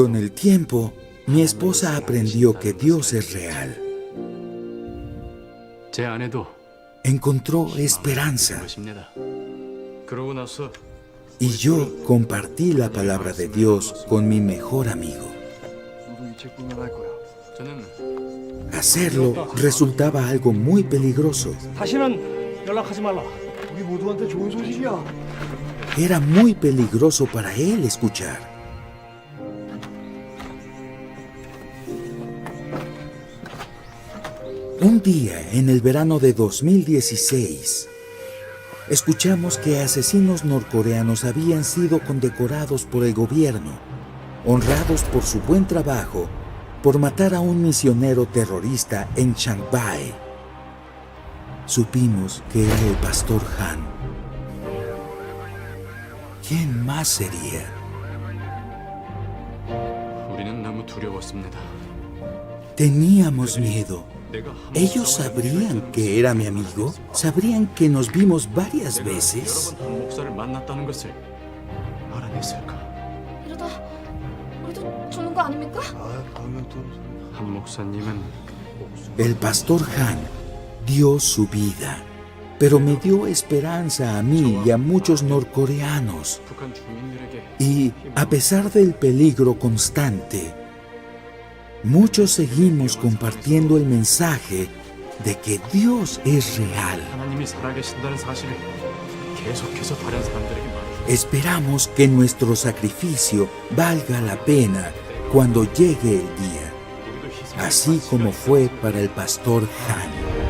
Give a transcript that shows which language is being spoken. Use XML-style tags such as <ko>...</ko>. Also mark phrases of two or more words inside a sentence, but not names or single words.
<es>Con el tiempo, mi esposa aprendió que Dios es real.</es> <ko>제 아내도</ko> <es>Encontró esperanza.</es> <ko>것입니다. 그러고 나서</ko> <es>Y yo compartí la palabra de Dios con mi mejor amigo.</es> <ko>저는</ko> <es>Hacerlo resultaba algo muy peligroso.</es> <ko>다시는 연락하지 말라. 우리 모두한테 좋은 소식이야.</ko> <es>Era muy peligroso para él escuchar. Un día, en el verano de 2016, escuchamos que asesinos norcoreanos habían sido condecorados por el gobierno, honrados por su buen trabajo, por matar a un misionero terrorista en Shanghái. Supimos que era el pastor Han. ¿Quién más sería?</es> <ko>우리는 너무 두려웠습니다.</ko> <es>Teníamos miedo.</es> <ko>내가 한</ko> <es>¿Ellos sabrían que era mi amigo? ¿Sabrían que nos vimos varias veces?</es> <ko>여러 번 한 목사를 만났다는 것을 알아냈을까? 이러다 우리도 죽는 거 아닙니까? 아, 다음에 또 한 목사님은</ko> <es>El pastor Han dio su vida, pero me dio esperanza a mí y a muchos norcoreanos.</es> <ko>북한 주민들에게</ko> <es>Y a pesar del peligro constante, muchos seguimos compartiendo el mensaje de que Dios es real.</es> <ko>하나님이 살아계신다는 사실을 계속해서 다른 사람들에게 말해줘.</ko> <es>Esperamos que nuestro sacrificio valga la pena cuando llegue el día,</es> <ko>우리도 희생.</ko> <es>así como fue para el pastor Han.</es>